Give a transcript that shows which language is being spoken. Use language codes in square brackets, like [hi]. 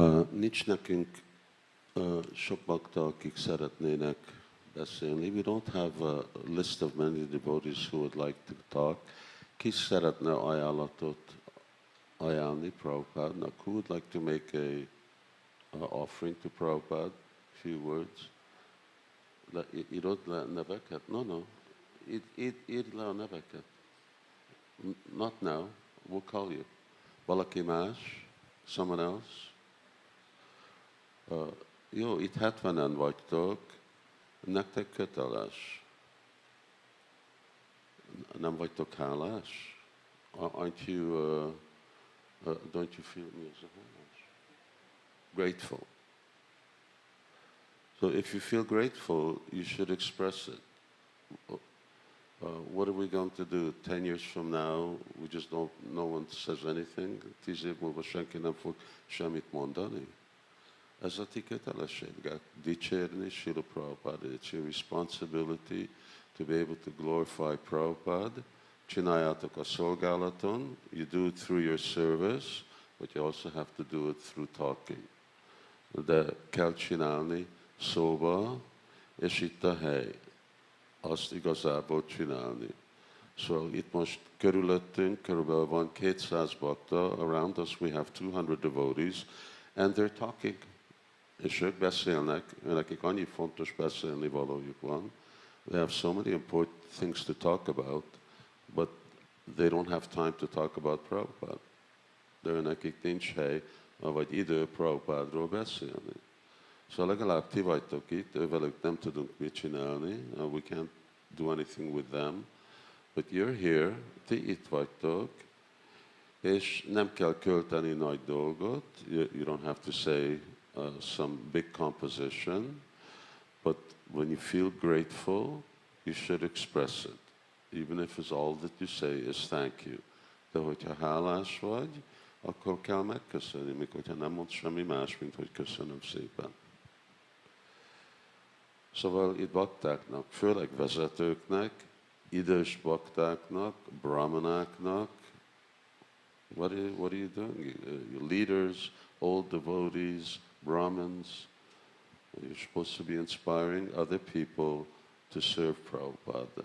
[hu] Nincs nekünk sok bakta, akik szeretnének beszélni. [en] We don't have a list of many devotees who would like to talk. [hu] Ki szeretne ajánlatot ajánlni Prabhupádnak? [en] Who would like to make a offering to Prabhupada? Few words. [hu] Írod le neveket? [en] No. [hu] Írd le a neveket. [en] Not now. We'll call you. [hu] Valaki más? [en] Someone else? [hu] Jó, itt 70-en vagytok. Nektek köteles. Nem vagytok hálás? [en] Aren't you, don't you feel me as a hálás? Grateful. So if you feel grateful, you should express it. What are we going to do 10 years from now? We just don't, no one says anything. [hu] 10 év múlva senki nem fog semmit mondani. Ez a ti kötelességek, dicsérni Śrīla Prabhupāda. [en] It's your responsibility to be able to glorify Prabhupada. [hu] Csináljátok a szolgálaton. [en] You do it through your service, but you also have to do it through talking. [hu] De kell csinálni szóba, és itt a hely. Azt igazából csinálni. Szóval itt most körülöttünk, körülbelül van 200 bakta. [en] Around us we have 200 devotees, and they're talking. [hu] És ők beszélnek, nekik annyi fontos beszélni valójuk van. [en] They have so many important things to talk about, but they don't have time to talk about Prabhupada. [hu] De nekik nincs hely, vagy idő Prabhupádról beszélni. Szóval legalább ti vagytok itt, velük nem tudunk mit csinálni, [en] we can't do anything with them, but you're here, [hu] ti itt vagytok, és nem kell költeni nagy dolgot, [en] you don't have to say some big composition, but when you feel grateful, you should express it, even if it's all that you say is thank you. [hu] De hogyha hálás vagy, akkor kell megköszönni, mikor hogyha nem mondd semmi más, mint hogy köszönöm szépen. Szóval itt baktáknak, főleg vezetőknek, idős baktáknak, brahmanáknak, [en] what are you doing? Leaders, old devotees, Brahmins, you're supposed to be inspiring other people to serve Prabhupada.